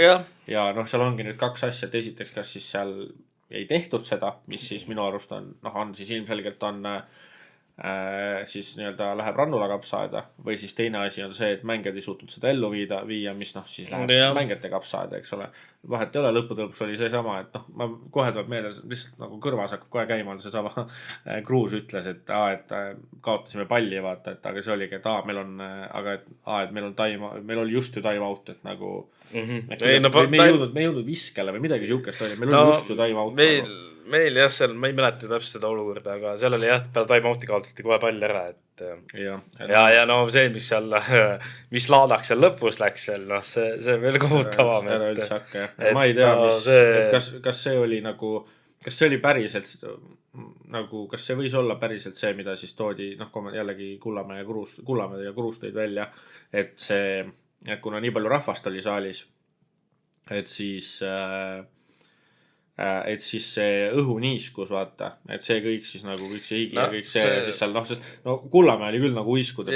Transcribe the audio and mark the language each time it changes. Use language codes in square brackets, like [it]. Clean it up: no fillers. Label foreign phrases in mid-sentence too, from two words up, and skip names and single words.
[et] Ja noh, seal ongi nüüd 2 asja, et esiteks, kas siis seal ei tehtud seda, mis siis minu arust on, noh, on siis ilmselgelt on siis nii-öelda läheb Rannula kapsaaeda või siis teine asi on see, et mängijad ei suutnud seda ellu viia, mis noh, siis läheb mängijate kapsaaeda, eks ole. Vahet ei ole, lõputõlps oli see sama, et noh, ma kohe tuleb meelde, lihtsalt nagu kõrvas hakkab kohe käima, on see sama Kruus ütles, et kaotasime palli, vaata, et aga see oligi, et meil on, et meil oli just ju [en] time out, [et] et nagu me ei jõudnud viskele või midagi siukest oli, meil oli just ju [en] time out. [et] Meil jah, seal, ma ei mäleta täpselt seda olukorda, aga seal oli jah, peale [en] time out'i [et] kaotati kohe pall ära, et ja no see, mis laadaks seal lõpus läks veel, noh, see veel kohutavam. Ära üldse hakka, jah. Ma ei tea, kas see oli nagu, kas see oli päriselt nagu, kas see võis olla päriselt see, mida siis toodi, noh, jällegi Kullamäe ja Kruus tõid välja, et kuna nii palju rahvast oli saalis, et siis see õhuniiskus, vaata, et see kõik siis nagu kõik see higi ja kõik see siis seal, noh, sest no Kullamäe oli küll nagu uiskuda.